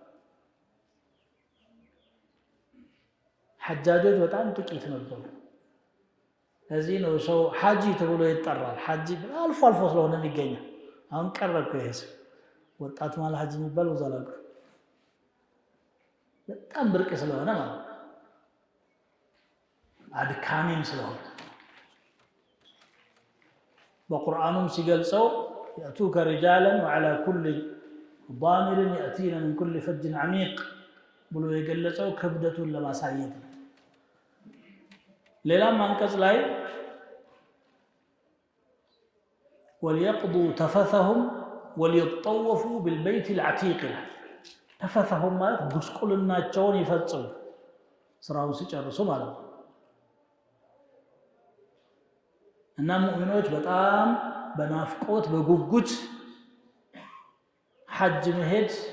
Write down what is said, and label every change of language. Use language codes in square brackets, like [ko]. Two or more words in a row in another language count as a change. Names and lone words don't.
[am] ሐጃጆች በጣም ጥቂት ነበሩ። ለዚህ ነው ሰው ሐጂ ተብሎ ይጠራል። ሐጂ አልፎ አልፎ ስለሆነ የሚገኘው። አሁን ቀረብኩ ይሄ ሰው ወጣት ማለት ሐጂ የሚባል ብዙ አላውቅም። በጣም ብርቅ ስለሆነ ማለት አድካሚም ስለሆነ በቁርአኑም ሲገልጸው [ar] يأتوك رجالا وعلى كل ضامر يأتين من كل فج عميق [am] ብሎ የገለጸው ክብደቱን ለማሳየት ነው። ሌላም አንቀጽ ላይ [ar] وليقضوا تفثهم وليطوفوا بالبيت العتيق [am] ተፈثهم ማለት ጉስቁልናቸውን ይፈጽሙ ስራውን ሲጨርሱ ማለት ነው። እና ሙእሚኖች በጣም በናፍቆት በጉጉት ሐጅ መሄድ